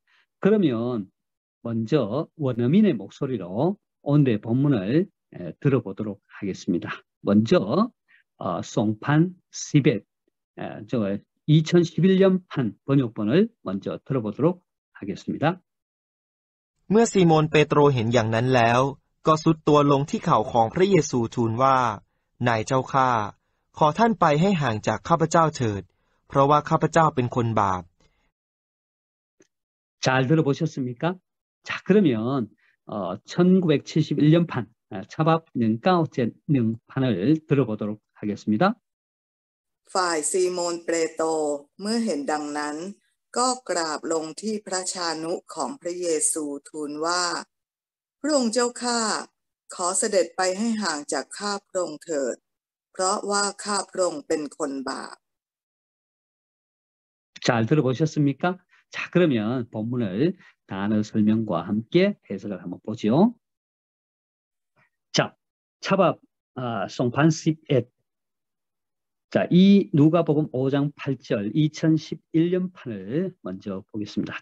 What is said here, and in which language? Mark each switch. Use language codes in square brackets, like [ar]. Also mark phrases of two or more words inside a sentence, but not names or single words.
[ko] 그러면 먼저 원어민의 목소리로 오늘의 본문을 들어보도록 하겠습니다. 먼저 송판 시벳 2011년 판 번역본을 먼저 들어보도록 하겠습니다. [th] เมื่อซีโมนเปโตรเห็นอย่างนั้นแล้วก็ทรุดตัวลงที่เข่าของพระเยซูทูลว่านายเจ้าข้าขอท่านไปให้ห่างจากข้าพเจ้าเถิดเพราะว่าข้าพเจ้าเป็นคนบาป [ko] 잘 들어보셨습니까? 자, 그러면 1971년 판 차밥 능가오젠 능판을 들어보도록 하겠습니다. [th] ฝ่ายซีโมนเปโตรเมื่อเห็นดังนั้นก็กราบลงที่พระชานุของพระเยซูทูลว่าพระองค์เจ้าข้าขอเสด็จไปให้ห่างจากข้าพระองค์เถิดเพราะว่าข้าพระองค์เป็นคนบาป [ko] 잘 들어보셨습니까? 자, 그러면 본문을 단어 설명과 함께 해석을 한번 보죠. 자, 차밥 송판십엣 자, 이 누가복음 5장 8절 2011년 판을 먼저 보겠습니다.